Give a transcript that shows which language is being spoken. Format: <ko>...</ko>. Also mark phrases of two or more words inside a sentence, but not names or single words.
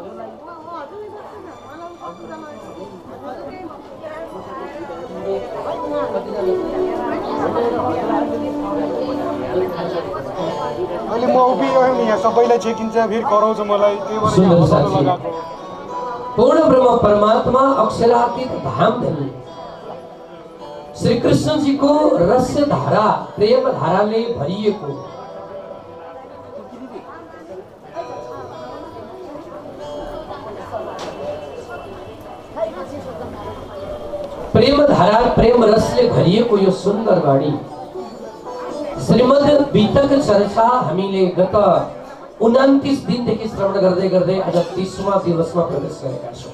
<ne>अहिले म उभिरहेँ नि, यहाँ सबैलाई चेकिन्छ, फेरि कराउँछ मलाई, त्यही भएर लगाएको। पूर्ण ब्रह्म परमात्मा अक्षरातीत धामधनी श्री कृष्ण जी को रस धारा प्रेम धाराले भरिएको प्रेम धारा प्रेम रसले भरिएको यो सुन्दर वाणी श्रीमद् बीतक चर्चा हामीले गत 29 दिनदेखि श्रवण गर्दै गर्दै आज 30वां दिवसमा प्रवेश गरेका छौं।</ne>